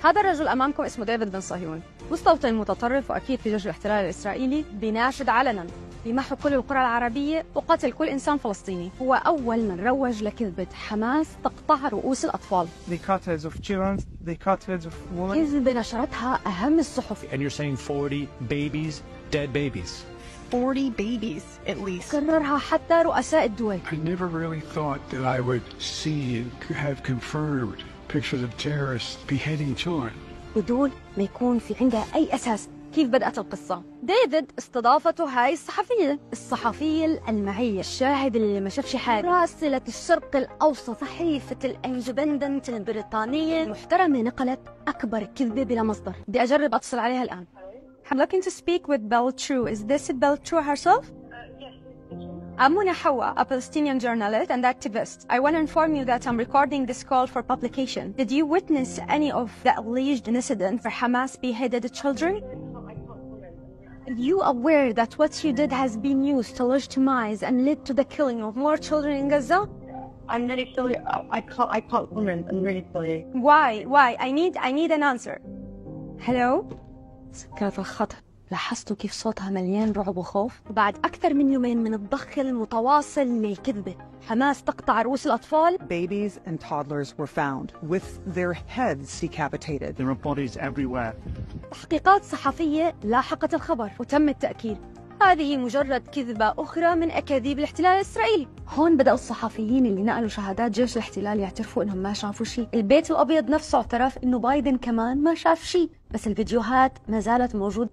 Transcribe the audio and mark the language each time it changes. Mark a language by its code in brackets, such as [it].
[ar] هذا الرجل أمامكم اسمه ديفيد بن صهيون، مستوطن متطرف وأكيد في جيش الاحتلال الإسرائيلي، بيناشد علنا بمحو كل القرى العربية وقتل كل إنسان فلسطيني. هو أول من روج لكذبة حماس تقطع رؤوس الأطفال. [en] They cut heads of children, they cut heads of women. [ar] كذبة نشرتها أهم الصحف. [en] And you're saying 40 babies, dead babies. 40 babies at least. [ar] كررها حتى رؤساء الدول. [en] I never really thought that I would see and have confirmed pictures of terrorists beheading children. [ar] بدون ما يكون في عندها أي أساس. كيف بدأت القصة؟ ديفيد استضافته هاي الصحفية الألمعية، الشاهد اللي ما شافش حاجة، راسلة الشرق الأوسط، صحيفة الإندبندنت البريطانية المحترمة، نقلت أكبر كذبة بلا مصدر. بدي أجرب أتصل عليها الآن. [en] I'm looking to speak with Beltrou. Is this Beltrou herself? Yes. I'm Muna Hawa, a Palestinian journalist and activist. I want to inform you that I'm recording this call for publication. Did you witness any of the alleged incident where Hamas beheaded children? Are you aware that what you did has been used to legitimize and lead to the killing of more children in Gaza? I'm really sorry. I can't comment. I'm really sorry. Why? I need an answer. Hello? [ar] سكرت الخط. لاحظتوا كيف صوتها مليان رعب وخوف؟ بعد أكثر من يومين من الضخ المتواصل للكذبة، حماس تقطع رؤوس الأطفال. [en] Babies and toddlers were found with their heads decapitated. There are bodies everywhere. [ar] تحقيقات صحفية لاحقت الخبر وتم التأكيد. هذه مجرد كذبة أخرى من أكاذيب الاحتلال الإسرائيلي. هون بدأوا الصحفيين اللي نقلوا شهادات جيش الاحتلال يعترفوا إنهم ما شافوا شيء. البيت الأبيض نفسه اعترف إنه بايدن كمان ما شاف شيء، بس الفيديوهات ما زالت موجود.